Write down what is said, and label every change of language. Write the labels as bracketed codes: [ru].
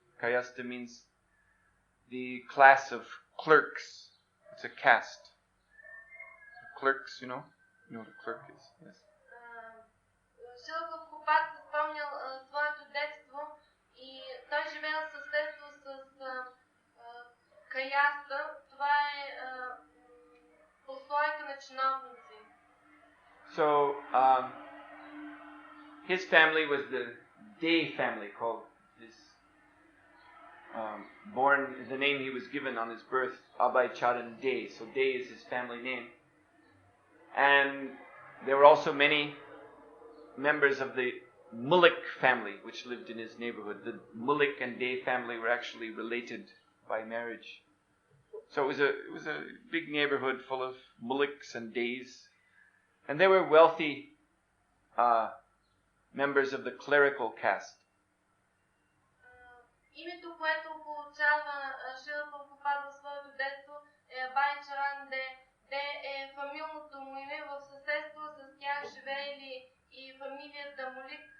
[en] Kayasta means the class of clerks. It's a caste. Clerks, you know what a clerk is. Yes. [bg] Шрила Прабхупад се спомнял своето детство и той живеел в съседство с Каяста. Това е прослойка на чиновници. [en] So his family was the Day family, called his the name he was given on his birth, Abhay Charan Day. So Day is his family name. And there were also many members of the Mullik family which lived in his neighborhood. The Mullik and Day family were actually related by marriage. So it was a big neighborhood full of Mulliks and Days. And they were wealthy members of the clerical caste. [bg] Името, което получава Шрила Прабхупада в своето детство е Абhay Charan Де. Де е фамилното му име. В съседство с тях живеели и фамилията Мулик.